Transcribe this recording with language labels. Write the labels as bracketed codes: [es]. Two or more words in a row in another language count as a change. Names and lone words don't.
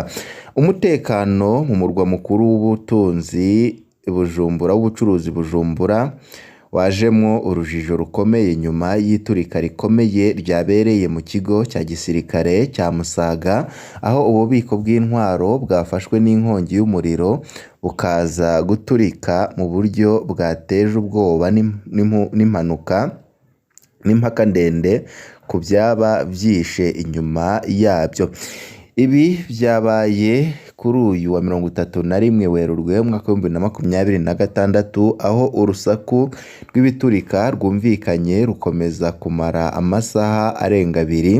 [rw] Umutekano mu murwa mukuru w'ubutunzi Bujumbura, w'ubucuruzi Bujumbura, wajemo urujijo rukomeye nyuma y'iturika rikomeye ryabereye mu kigo cya gisirikare cya Musaga, aho ububiko bw'intwaro bwafashwe n'inkongi y'umuriro bukaza guturika mu buryo bwateje ubwoba n'impanuka n'impaka ndende ku byaba byishe inyuma yabyo. Ibi byabaye kuri uyu wa 31 Werurwe umwaka wa 2026, aho urusaku rw'ibiturika rwumvikanye rukomeza kumara amasaha arenga 2.